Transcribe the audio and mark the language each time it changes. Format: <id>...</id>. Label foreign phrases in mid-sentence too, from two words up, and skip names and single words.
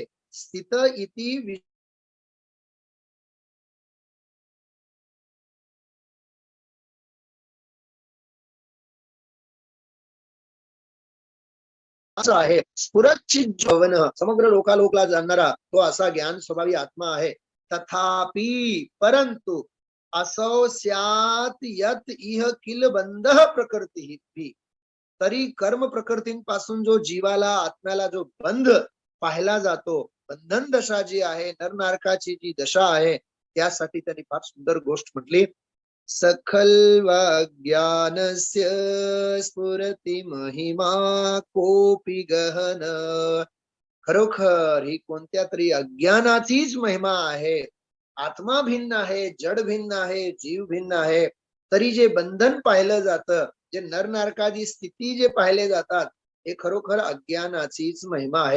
<mr>स्थित इति आहे.</mr> <sa>स्फुरचित जवन,</sa> <mr>समग्र लोकालोकला जाणणारा तो असा ज्ञान स्वभावी आत्मा आहे.</mr> <sa>तथापि परंतु असौ स्यात् यत इह किल बंध प्रकृती,</sa> <mr>तरी कर्म प्रकृतींपासून जो जीवाला आत्म्याला जो बंध पाहिला जातो, बंधन दशा जी आहे, नरनारकाची जी दशा आहे, त्यासाठी त्यांनी फार सुंदर गोष्ट म्हटली.</mr> <sa>सखल्वाज्ञानस्य स्फुरति महिमा कोपि गहन.</sa> <mr>खरोखर ही कोणत्या तरी अज्ञानाचीच महिमा आहे. आत्मा भिन्न आहे, जड भिन्न आहे, जीव भिन्न आहे, तरी जे बंधन पाहिलं जातं, जे नरनारकाची स्थिती जे पाहिले जातात, हे खरोखर अज्ञानाचीच महिमा आहे.</mr>